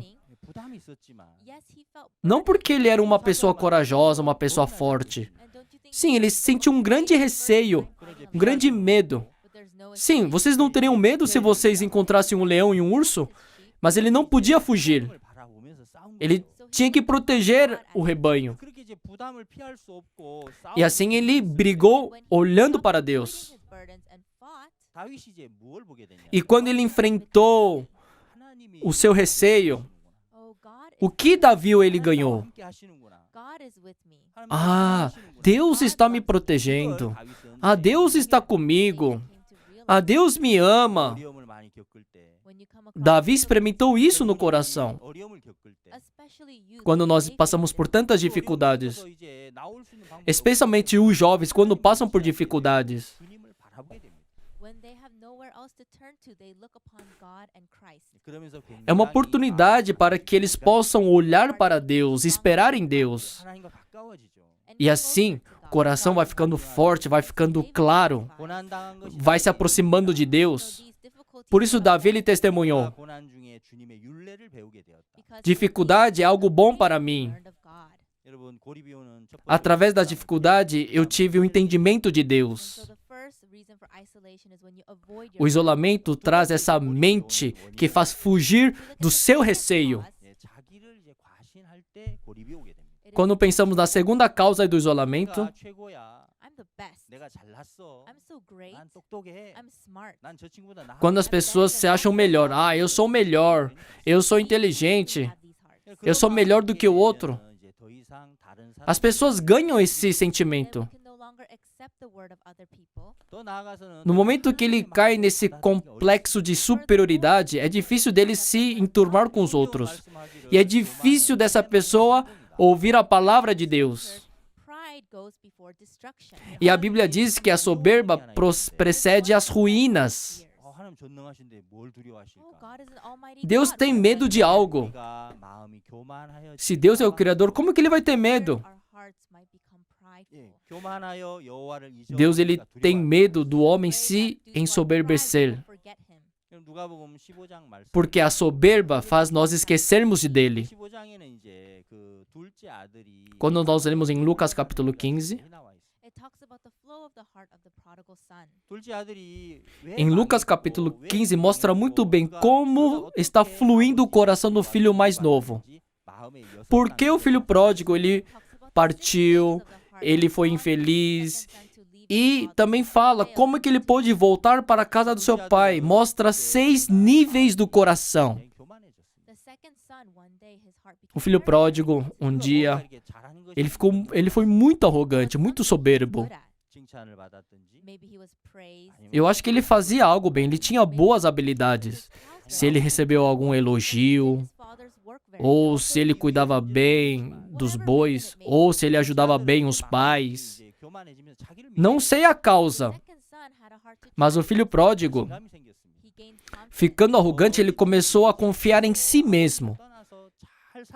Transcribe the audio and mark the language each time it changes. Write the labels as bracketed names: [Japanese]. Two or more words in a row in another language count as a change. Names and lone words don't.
[Korean] 부담이 있었지만 [English] yes, he felt [Portuguese] Não porque ele era uma pessoa corajosa, uma pessoa forte. [English] and don't you think [Portuguese] Sim, ele sentiu um grande receio, um grande medo. [English] but there's no [Portuguese] Sim, vocês não teriam medo se vocês encontrassem um leão e um urso? Mas ele não podia fugir. [Korean] 을 바라보면서 싸운 [Portuguese] Ele [Korean] 거죠. [Portuguese] tinha que proteger o rebanho. [Korean] 그렇게 이제 부담을 피할 수 없고 [Portuguese] E assim ele brigou olhando para Deus. [English] his burdens and fought, [Korean] 다윗이 이제 뭘 보게 되냐? [Portuguese] E quando ele enfrentou [Korean] 하나님이 [Portuguese] o seu receio, [English] oh God, [Portuguese] o que Davi ele ganhou? [Korean] 함께 하시는구나. [English] God is with me. [Korean] 하나님이 Ah, 하시는구나. [Portuguese] Deus está me protegendo. [Korean] 그걸 다윗은 [Portuguese] Ah, Deus está comigo. [English] Came to realize [Portuguese] Ah, Deus me ama. [Korean] 어려움을 많이 겪을 때 [English] when you come across [Portuguese] Davi [English] difficult- [Portuguese] experimentou isso no coração. [Korean] 어려움을 겪을 때 [English] especially youth, [Portuguese] Quando [English] when [Portuguese] nós [English] they [Portuguese] passamos [English] face [Portuguese] por [English] it, [Portuguese] tantas [Korean] 그 [Portuguese] dificuldades, [Korean] 어려움에서 이제 나올 수 있는 방법이 [Portuguese] especialmente os jovens, quando passam por dificuldades, [Korean] 주님을 바라보게 됩니다. [English] when they have nowhere else to turn to, they look upon God and Christ. [Korean] 그러면서 [Portuguese] é uma [Korean] 굉장히 [Portuguese] oportunidade para que eles possam olhar para Deus, esperar em Deus. [Korean] 하나님과 가까워지죠. [English] And [Portuguese] E [English] get [Portuguese] assim, [English] closer to [Portuguese] o [English] God. [Portuguese] coração vai ficando forte, vai ficando claro, [Korean] 고난당한 것이 [Portuguese] vai se aproximando de [English] So [Portuguese] Deus. [English] these difficulties [Portuguese] Por isso [English] that [Portuguese] Davi ele testemunhou: [Korean] 고난 중에 통해 주님의 율례를 배우게 되었다. [English] Because [Portuguese] Dificuldade é algo bom para mim. [English] learned of God. [Korean] 여러분 고리비오는 첫 번째 [Portuguese] Através da [Korean] 이유가 [Portuguese] dificuldade, eu tive o entendimento de [English] And so [Portuguese] Deus. [English] the first reason for isolation is when you avoid [Portuguese] O isolamento traz essa mente que faz fugir do seu receio. [Korean] 예, 자기를 이제 과신할 때 고립이 오게 됩니다. [Portuguese] Quando pensamos na segunda causa do isolamento, [Korean] 내가 최고야. [English] I'm the best. [Korean] 내가 잘났어. [English] I'm so great. [Korean] 난 똑똑해. [English] I'm smart. [Korean] 난 저 친구보다 나아. [Portuguese] quando as pessoas se acham melhor, ah, eu sou melhor, eu sou inteligente, eu sou melhor do que o outro. [Korean] 이제 더 이상 다른 [Portuguese] As pessoas ganham esse sentimento. [English] Then we can no longer accept the word of other people. [Korean] 더 나아가서는 [Portuguese] No momento que ele cai nesse complexo de superioridade, é difícil dele se enturmar com os outros. E é difícil dessa pessoa ouvir a palavra de Deus. [English] Pride goes before destruction. [Portuguese] E a Bíblia diz que a soberba precede as ruínas. [Korean] 하나님 전능하신데 뭘 Oh, 두려워하실까? [English] God is an almighty [Portuguese] Deus [English] God. [Portuguese] tem medo de algo. [Korean] 우리가 마음이 교만하여 [Portuguese] Se Deus é o Criador, como que ele vai ter medo? [English] Our hearts might become prideful. [Korean] 예, 교만하여 여호와를 잊어 [Portuguese] Deus ele tem medo do homem se ensoberbecer, [English] Forget him. [Korean] 누가복음 15장 말씀. [Portuguese] porque a soberba faz nós esquecermos de dele. [Korean] 15장에는 이제 그 둘째 아들이 [Portuguese] Quando nós lemos em Lucas capítulo 15, [Korean] 나와 있어요. [English] It talks about the flow of the heart of the prodigal son. [Korean] 둘째 아들이 왜 [Portuguese] em Lucas [Korean] 망했고, [Portuguese] capítulo [Korean] 왜 [Portuguese] 15 mostra muito [Korean] 망했고, [Portuguese] bem [Korean] 그가 [Portuguese] como [Korean] 어떻게 [Portuguese] está fluindo o coração do filho mais novo. [Korean] 마음의 여섯 [Portuguese] Por que o filho pródigo ele [English] Talks about the [Portuguese] partiu, [English] six stages of the heart. [Portuguese] ele foi [English] One, [Portuguese] infeliz, [English] second son to leave [Portuguese] e [English] his father. [Portuguese] também fala como que ele pôde voltar para a casa do seu pai. Mostra 6 níveis do coração. [Korean] 굉장히 교만해졌습니다. [English] The second son, one day his heart became [Portuguese] O filho [English] arrogant. [Portuguese] pródigo, um dia, [Korean] 이렇게 잘하는 것이 [Portuguese] ele foi muito arrogante, muito soberbo. [English] Good at. [Korean] 칭찬을 받았든지 [English] Maybe he was praised. [Korean] 아니면 [Portuguese] Eu acho que ele fazia algo bem, ele tinha boas habilidades. Se ele recebeu algum elogio, [English] His father's work very [Portuguese] ou [English] well. [Portuguese] se ele cuidava bem dos bois, ou se ele ajudava bem os pais. [Korean] 이제 교만해지면서 자기를 [Portuguese] Não sei a causa, [English] Second son had a heart to [Portuguese] mas o filho pródigo, [Korean] 자신감이 생겼습니다. [English] he gained confidence. [Portuguese] ficando arrogante, ele começou a confiar em si mesmo. [Korean] 떠나서 잘 살고